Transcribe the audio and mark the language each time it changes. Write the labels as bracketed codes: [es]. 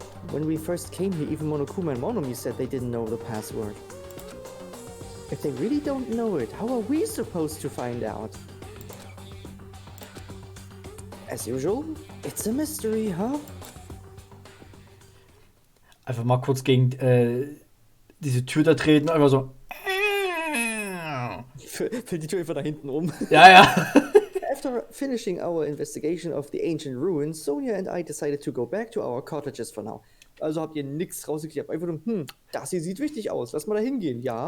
[en] When we first came here, even Monokuma and Monomi said they didn't know the password. If they really don't know it, how are we supposed to find out? As usual, it's a mystery, huh? [de] Einfach mal kurz gegen diese Tür da treten, einfach so. Fällt die Tür einfach da hinten um. Ja, ja. [en] After finishing our investigation of the ancient ruins, Sonia and I decided to go back to our cottages for now. [de] Also habt ihr nichts rausgekriegt, einfach nur, das hier sieht wichtig aus, lass mal da hingehen, ja?